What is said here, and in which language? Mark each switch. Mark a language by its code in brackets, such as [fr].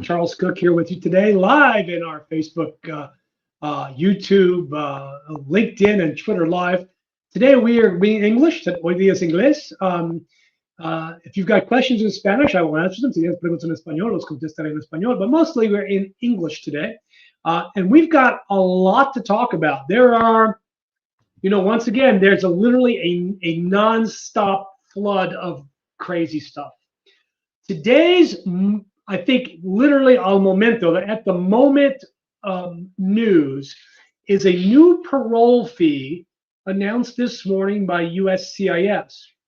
[en] Charles Cook here with you today, live in our Facebook, YouTube, LinkedIn, and Twitter Live. Today we are being English, [es] hoy día es inglés. [en] If you've got questions in Spanish, I will answer them. [es] Si tienes preguntas en español, los contestaré en español. [en] But mostly we're in English today. And we've got a lot to talk about. There are, once again, there's literally a nonstop flood of crazy stuff. Today's, I think, literally [es] al momento, [en] at the moment news is a new parole fee announced this morning by USCIS.